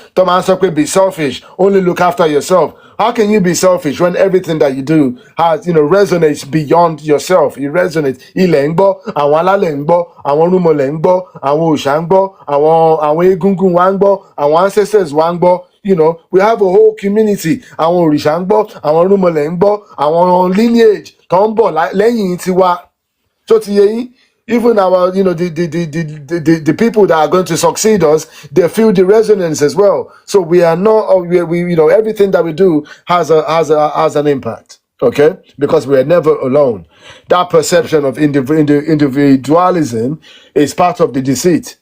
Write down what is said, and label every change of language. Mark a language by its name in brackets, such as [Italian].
[Yoruba] Tó máa ń sọ pé [English] be selfish, only look after yourself. How can you be selfish when everything that you do has, resonates beyond yourself? It resonates. [Yoruba] Ilẹ̀ ń gbọ́, àwọn alálẹ̀ ń gbọ́, àwọn rúmọlẹ̀ ń gbọ́, àwọn òòṣà ń gbọ́, àwọn egungun wa ń gbọ́, àwọn ancestors wa ń gbọ́. [English] We have a whole community. [Yoruba] Àwọn òrìṣà ń gbọ́, àwọn rúmọlẹ̀ ń gbọ́, àwọn lineage tó ń bọ̀ lẹ́yìn tiwa. So ti yé yín? [English] Even our, the people that are going to succeed us, they feel the resonance as well. So we are not, everything that we do has an impact. Okay, because we are never alone. That perception of individualism is part of the deceit.